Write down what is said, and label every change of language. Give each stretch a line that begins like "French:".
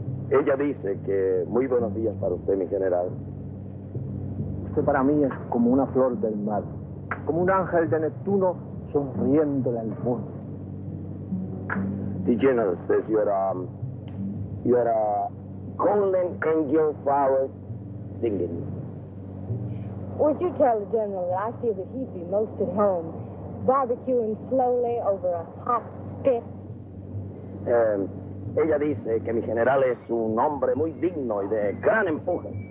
Spanish: Ella dice que muy buenos días para usted, mi general. Usted para mí es como una flor del mar, como un ángel de Neptuno sonriéndole al mundo.
English: The general says you are a golden angel flower singing. Would you tell the general that I feel that he'd be most at home, barbecuing slowly over a hot spit?
Spanish: Ella dice que mi general es un hombre muy digno y de gran empuje.